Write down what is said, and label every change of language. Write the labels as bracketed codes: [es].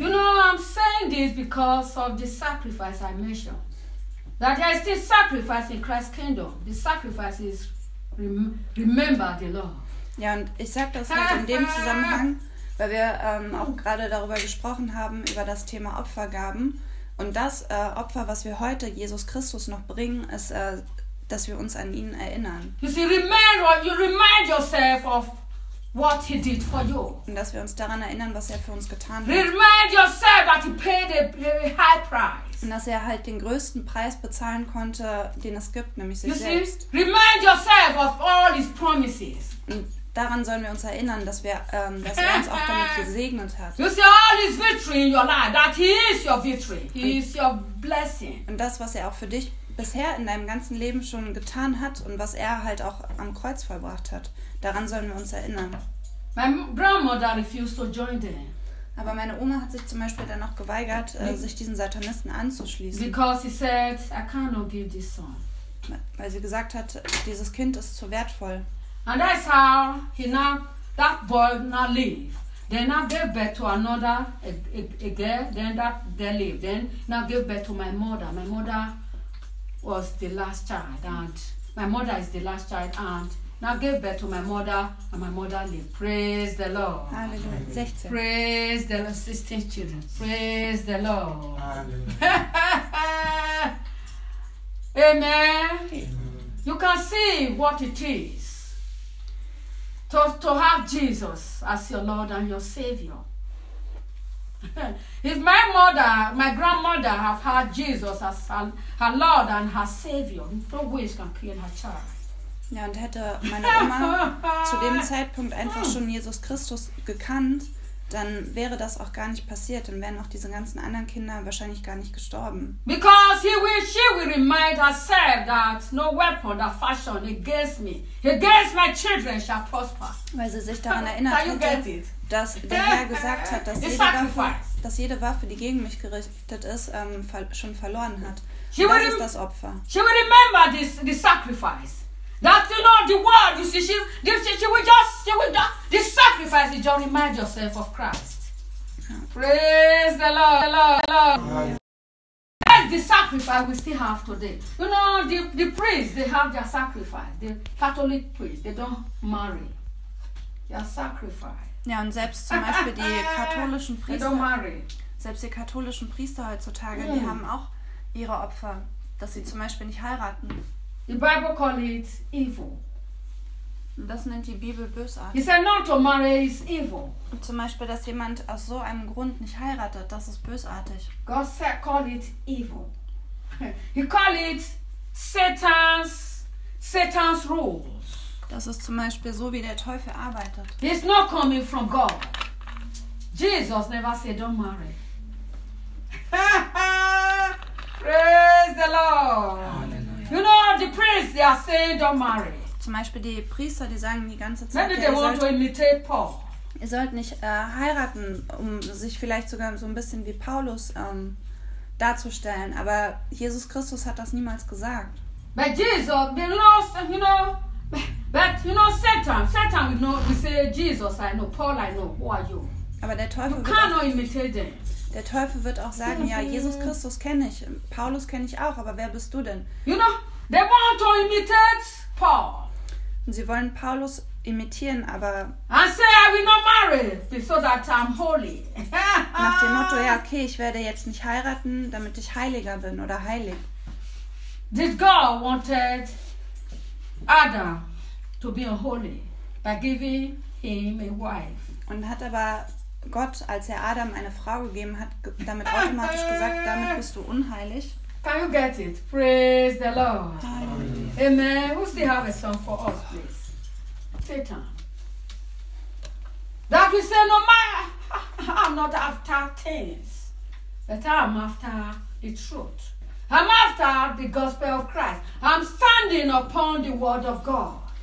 [en] You know, I'm saying this because of the sacrifice I mentioned. That there is this sacrifice in Christ's kingdom. The sacrifice is remember the Lord. [de] Ja, und ich sag das halt in dem Zusammenhang, weil wir auch gerade darüber gesprochen haben, über das Thema Opfergaben, Und das Opfer, was wir heute Jesus Christus noch bringen, ist, dass wir uns an ihn erinnern. [en] You see, remind yourself of what he did for you. [de] Und dass wir uns daran erinnern, was er für uns getan hat. [en] Remind yourself that he paid a high price. [de] Und dass er halt den größten Preis bezahlen konnte, den es gibt, nämlich sich [en] you [de] selbst. [en] See? Remind yourself of all his promises. [de] Und daran sollen wir uns erinnern, dass wir, dass er uns auch damit gesegnet hat. [en] You see all his victory in your life, that he is your victory, he is your blessing. [de] Und das, was er auch für dich bisher in deinem ganzen Leben schon getan hat und was er halt auch am Kreuz vollbracht hat, daran sollen wir uns erinnern. [en] My grandmother refused to join them. [de] Aber meine Oma hat sich zum Beispiel dann auch geweigert, sich diesen Satanisten anzuschließen. [en] Because he said, I cannot give this son. [de] Weil sie gesagt hat, dieses Kind ist zu wertvoll. [en] And that's how he now, that boy now leave. Then now gave birth to another a girl. Then that girl leave. Then now gave birth to my mother. My mother was the last child, and my mother is the last child. And now gave birth to my mother, and my mother leave. Praise the Lord. Hallelujah. Praise the Lord. 16 children. Praise the Lord. Hallelujah. Amen. You can see what it is. To have Jesus as your Lord and your Savior. If my mother, my grandmother, have had Jesus as her Lord and her Savior, no way she can kill her child. [de] Ja, und hätte meine Oma zu dem Zeitpunkt einfach schon Jesus Christus gekannt, dann wäre das auch gar nicht passiert und wären auch diese ganzen anderen Kinder wahrscheinlich gar nicht gestorben. [en] Because she will remind herself that no weapon that fashion against me, against my children shall prosper. [de] Weil sie sich daran erinnert hätte, dass der Herr gesagt hat, dass jede Waffe, die gegen mich gerichtet ist, schon verloren hat. Und das ist das Opfer. [en] She will remember this sacrifice. That you know the word, you see, she will just the sacrifice is just remind yourself of Christ. Praise the Lord, Hallelujah. That's the sacrifice we still have today. You know, the priests, they have their sacrifice. The Catholic priests, they don't marry. Their sacrifice. [de] Ja, und selbst zum Beispiel die katholischen Priester. [en] They don't marry. [de] Selbst die katholischen Priester heutzutage, die haben auch ihre Opfer, dass sie zum Beispiel nicht heiraten. [en] The Bible calls it evil. [de] Das nennt die Bibel bösartig. [en] He said not to marry is evil. [de] Zum Beispiel, dass jemand aus so einem Grund nicht heiratet, das ist bösartig. [en] God said call it evil. He called it Satan's rules. [de] Das ist zum Beispiel so, wie der Teufel arbeitet. [en] It's not coming from God. Jesus never said don't marry. Praise the Lord. You know the priests, they are saying don't marry. [de] Zum Beispiel die Priester, die sagen die ganze Zeit, [en] maybe they want to imitate Paul. [de] Ihr sollt nicht heiraten, um sich vielleicht sogar so ein bisschen wie Paulus darzustellen. Aber Jesus Christus hat das niemals gesagt. [en] But Jesus, they lost, you know. But you know Satan, you know, we say Jesus, I know. Paul, I know. Who are you? [de] Aber der Teufel. [en] You cannot imitate them. [de] Der Teufel wird auch sagen, ja, Jesus Christus kenne ich, Paulus kenne ich auch, aber wer bist du denn? [en] You know, they want to imitate Paul. [de] Und sie wollen Paulus imitieren, aber [en] and say I will not marry so that I'm holy. [de] Nach dem Motto, ja, okay, ich werde jetzt nicht heiraten, damit ich heiliger bin oder heilig. [en] Did God wanted Adam to be holy by giving him a wife? [de] Und hat aber Gott, als er Adam eine Frau gegeben hat, damit automatisch gesagt, damit bist du unheilig. [en] Can you get it? Praise the Lord. Amen. Amen. Who still have a song for us, please? Satan. That you say, no man, I'm not after things, but I'm after the truth. I'm after the gospel of Christ. I'm standing upon the word of God.